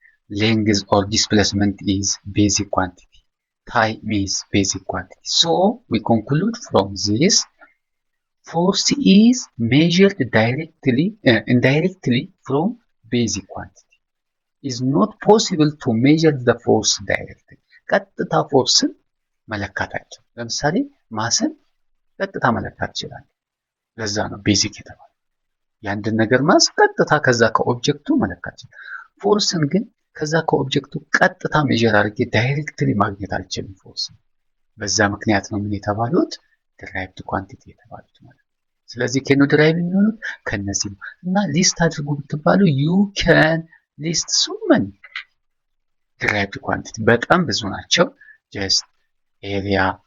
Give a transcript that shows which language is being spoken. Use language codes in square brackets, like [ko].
[en] Length or displacement is basic quantity. Time is basic quantity. So we conclude from this, force is measured indirectly from basic quantity. It's not possible to measure the force directly. [am] ቀጥታ ፎርስን መለካት አይቻልም። ለምሳሌ ማስን ቀጥታ መለካት ይችላል። ለዛ ነው ቤዚክ የተባለው። የአንድን ነገር ማስ ቀጥታ ከዛ ከኦብጀክቱ መለካት ይችላል። ፎርስን ግን ከዛ ከኦብጀክቱ ቀጥታ ሜዥር አድርጌ ዳይሬክትሊ ማግኘት አልችልም ፎርስን። በዛ ምክንያት ነው ምን የተባሉት? derived quantity የተባሉት ማለት ነው። ስለዚህ ከኖ ድራይቭ የሚሆኑት ከነዚህ ነው እና ሊስት አድርጉ ብትባሉ [en] you can list so many derived quantity፣ [am] በጣም ብዙ ናቸው። [en] just area፣